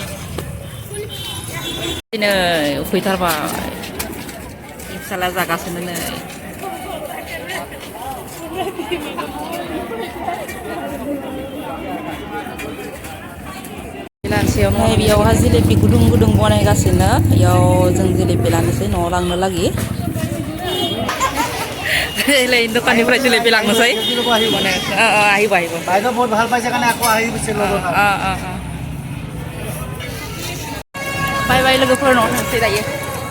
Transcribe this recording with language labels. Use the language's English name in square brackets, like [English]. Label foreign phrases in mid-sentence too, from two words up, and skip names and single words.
[Bodo] नै उखैथारबाय फिसाला जागासिनो नै लानसेयावहाय बेयावहा जिलेबि गुदुं गुदुं बनायगासिनो बेयाव जों जिलेबि लानोसै न'आव लांनो लागि दखाननिफ्राय जिलेबि लांनोसै আহিব [Assamese] বাইদেউ বহুত ভাল পাইছে কাৰণে আকৌ আহিছে লগত [English] bye bye [Bodo] लोगोफोरनाव थांसै दायो